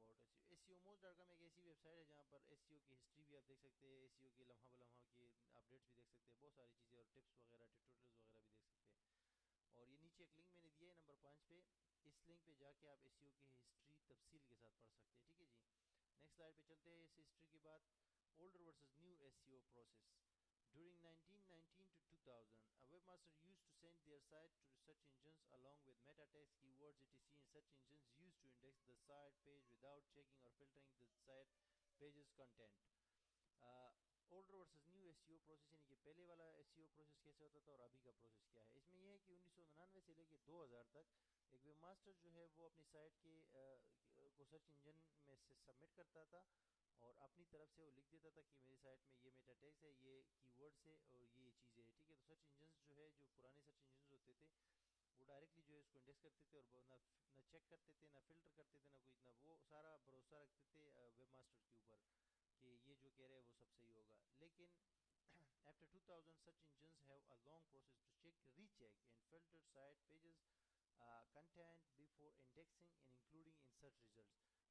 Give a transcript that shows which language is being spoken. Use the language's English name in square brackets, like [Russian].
[Urdu] SEOmoz.com ایک ایسی web site ہے جہاں پر SEO کی ہسٹری بھی آپ دیکھ سکتے ہیں, SEO کی لمحہ بلمحہ کی اپڈیٹس بھی دیکھ سکتے ہیں, بہت ساری چیزیں اور ٹپس وغیرہ ٹیوٹوریلز وغیرہ بھی دیکھ سکتے ہیں. اور یہ نیچے ایک لنک میں نے دیا ہے نمبر 5 پہ, اس لنک پہ جا کے آپ SEO کی ہسٹری تفصیل کے ساتھ پڑھ سکتے ہیں. ٹھیک ہے جی, نیکسٹ سلائڈ پہ چلتے ہیں. اس ہسٹری کے بعد [English] older versus new SEO process. During 1919 to 2000, a webmaster used to send their site to search engines along with meta text, keywords, etc. in search engines used to index the site page without checking or filtering the site page's content. [Urdu] Older versus new SEO process, یعنی کہ پہلے والا SEO process کیسے ہوتا تھا اور ابھی کا پروسیس کیا ہے. اس میں یہ ہے کہ 1999 سے لے کے 2000 تک ایک ویب ماسٹر جو ہے وہ اپنی سائٹ کے کو سرچ انجن میں سے سبمٹ کرتا تھا اور اپنی طرف سے وہ لکھ دیتا تھا کہ میری سائٹ میں یہ میٹا ٹیگز ہے, یہ کی ورڈز ہے اور یہ چیزیں ہے. ٹھیک ہے, تو سرچ انجنز جو ہے, جو پرانے سرچ انجنز ہوتے تھے وہ ڈائریکٹلی جو ہے اس کو انڈیکس کرتے تھے اور نہ چیک کرتے تھے, نہ فلٹر کرتے تھے, نہ کوئی اتنا, وہ سارا بھروسہ رکھتے تھے ویب ماسٹر کے اوپر کہ یہ جو کہہ رہے ہیں وہ سب صحیح ہوگا. [English] لیکن after 2000 such engines have a long process to check, recheck and filter site pages content before indexing and including in search results.